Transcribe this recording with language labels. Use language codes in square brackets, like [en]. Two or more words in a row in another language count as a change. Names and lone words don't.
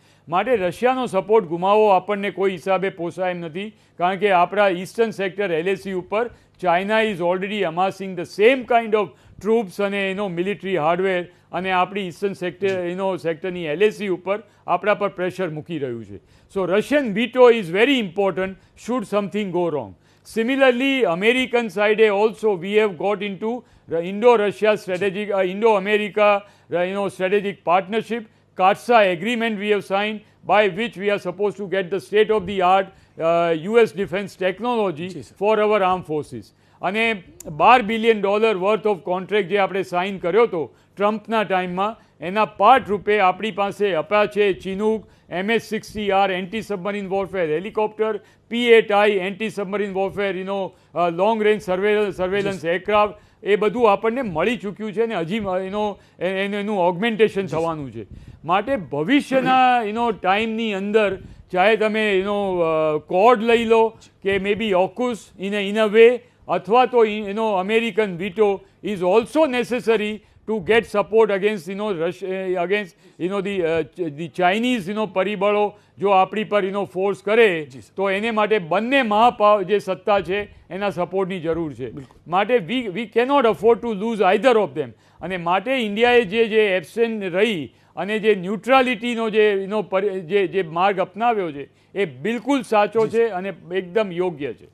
[gu] માટે રશિયાનો સપોર્ટ ગુમાવવો આપણને કોઈ હિસાબે પોસાય એમ નથી, કારણ કે આપણા [en] Eastern sector [gu] LAC ઉપર [en] China is already amassing the same kind of troops [gu] અને [en] military hardware, [gu] અને આપણી [en] Eastern sectorની [gu] LAC ઉપર આપણા પર પ્રેશર મૂકી રહ્યું છે. [en] So Russian veto is very important should something go wrong. Similarly, American side also we have got into the Indo-Russia strategic, Indo-America, strategic partnership. CARSA agreement we have signed, by which we are supposed to get the state-of-the-art US defense technology for our armed forces. [gu] અને [en] $12 billion worth of contract [gu] જે આપણે સાઇન કર્યો હતો ટ્રમ્પના ટાઈમમાં, એના પાર્ટ રૂપે આપણી પાસે અપાચે, ચિનૂક, MS-60R [en] anti submarine warfare helicopter, [gu] P-8I [en] anti submarine warfare long range surveillance aircraft, [gu] એ બધું આપણને મળી ચૂક્યું છે અને હજી એનું ઓગમેન્ટેશન થવાનું છે. માટે ભવિષ્યના ટાઈમની અંદર ચાહે તમે કોડ લઈ લો કે [en] may be AUKUS in a way, [gu] અથવા તો [en] American veto is also necessary to get support against against the Chinese [gu] પરિબળો જો આપણી પર ફોર્સ કરે તો એને માટે બંને જે સત્તા છે એના સપોર્ટની જરૂર છે. [en] માટે we cannot afford to lose either of them. [gu] અને માટે ઇન્ડિયાએ જે એબસેન્ટ રહી અને જે ન્યુટ્રાલિટીનો જે માર્ગ અપનાવ્યો છે એ બિલકુલ સાચો છે અને એકદમ યોગ્ય છે.